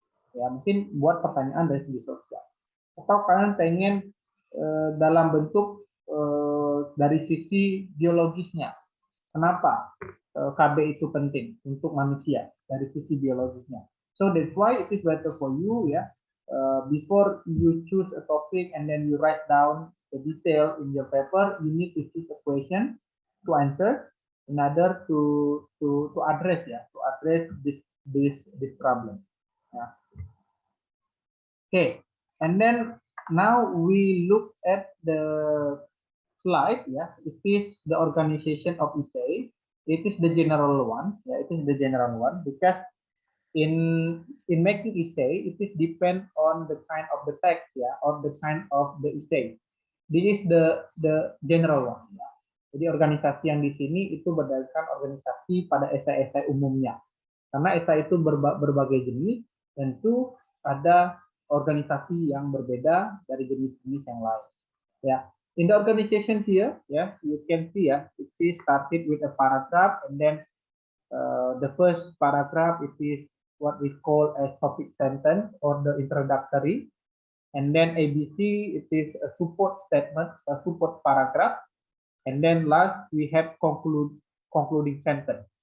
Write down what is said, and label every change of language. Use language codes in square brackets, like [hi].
[id] Ya, mungkin buat pertanyaan dari segi sosial. Atau kalian pengen dalam bentuk dari sisi biologisnya. Kenapa KB itu penting untuk manusia dari sisi biologisnya? [en] So that's why it is better for you, ya, before you choose a topic and then you write down the detail in your paper, you need to choose a question to answer in order to address, ya, to address this problem. Yeah. Okay, and then now we look at the slide. Yeah, it is the organization of essay. It is the general one. Yeah, it is the general one because in making essay, it is depend on the kind of the text, yeah, or the kind of the essay. This is the general one. Ya. [id] Jadi organisasi yang di sini itu berdasarkan organisasi pada esai-esai umumnya. Karena esai itu berbagai jenis, tentu ada organisasi yang berbeda dari jenis-jenis yang lain. [en] Ya, in the organization here, yeah, you can see, yeah, it is started with a paragraph, and then the first paragraph it is what we call a topic sentence or the introductory, and then ABC it is a support statement, a support paragraph, and then last we have concluding sentence.